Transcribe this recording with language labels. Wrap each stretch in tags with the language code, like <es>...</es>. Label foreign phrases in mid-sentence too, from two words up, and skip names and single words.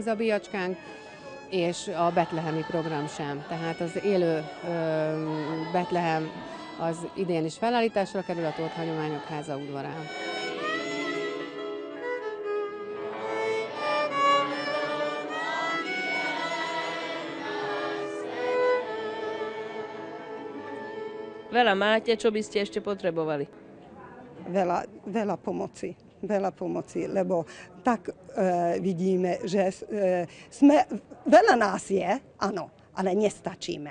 <hu>zabijacskánk, és a betlehemi program sem. Tehát az élő Betlehem az idén is felállításra kerül a Tóth Hagyományok Háza udvarán.</hu> <sk>Veľa máte, čo by ste ešte potrebovali? Veľa pomoci, lebo tak vidíme, že veľa nás je, áno, ale nestačíme.</sk>